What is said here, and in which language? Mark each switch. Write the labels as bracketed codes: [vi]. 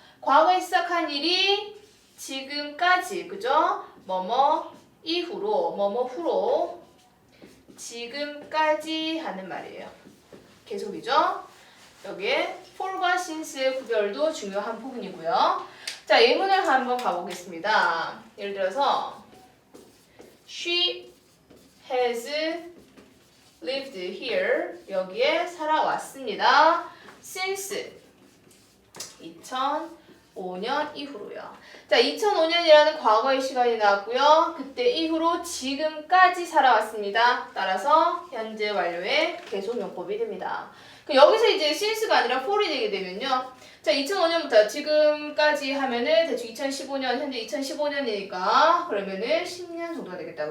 [ko] 과거에 시작한 일이 지금까지, 그죠? 뭐뭐 이후로, 뭐뭐 후로 지금까지 하는 말이에요. 계속이죠? 여기에 for과 since의 구별도 중요한 부분이고요. 자, 예문을 한번 가보겠습니다. 예를 들어서 [en] She has lived here. [ko] 여기에 살아왔습니다. since 2005년 이후로요. 자, 2005년이라는 과거의 시간이 나왔고요. 그때 이후로 지금까지 살아왔습니다. 따라서 현재 완료의 계속용법이 됩니다. 여기서 이제 since가 아니라 for이 되게 되면요. 자, 2005년부터 지금까지 하면은 대충 2015년, 현재 2015년이니까 그러면은 10년 정도가 되겠다.